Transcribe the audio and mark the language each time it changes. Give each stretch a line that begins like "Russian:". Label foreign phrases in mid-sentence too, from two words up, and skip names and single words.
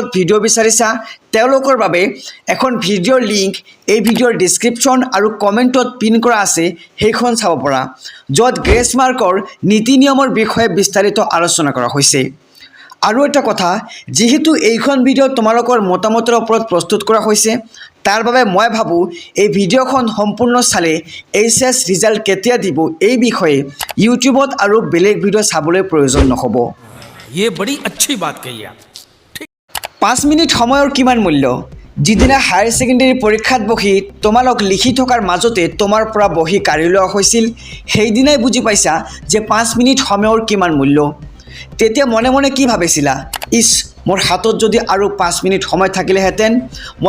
Assamese: ভিডিঅ' বিচাৰিছা তেওঁলোকৰ বাবে এখন ভিডিঅ'ৰ লিংক এই ভিডিঅ'ৰ ডিছক্ৰিপশ্যন আৰু কমেণ্টত পিন কৰা আছে সেইখন চাব পৰা য'ত গ্ৰেছ মাৰ্কৰ নীতি নিয়মৰ বিষয়ে বিস্তাৰিত আলোচনা কৰা হৈছে আৰু এটা কথা যেহেতু এইখন ভিডিঅ' তোমালোকৰ মতামতৰ ওপৰত প্ৰস্তুত কৰা হৈছে তাৰ বাবে মই ভাবোঁ এই ভিডিঅ'খন সম্পূৰ্ণ চালে
English: HS result
Assamese: কেতিয়া দিব এই বিষয়ে ইউটিউবত আৰু বেলেগ ভিডিঅ' চাবলৈ প্ৰয়োজন নহ'ব
Hindi: ये बड़ी अच्छी बात कही आप
Assamese: 5 মিনিট সময়ৰ কিমান মূল্য যিদিনা
English: higher secondary
Assamese: পৰীক্ষাত বহি তোমালোক লিখি থকাৰ মাজতে তোমাৰ পৰা বহি কাঢ়ি লোৱা হৈছিল সেইদিনাই বুজি পাইছা যে 5 মিনিট সময়ৰ কিমান মূল্য তেতিয়া মনে মনে কি ভাবিছিলা ইছ মোৰ হাতত যদি আৰু 5 মিনিট সময় থাকিলেহেঁতেন মই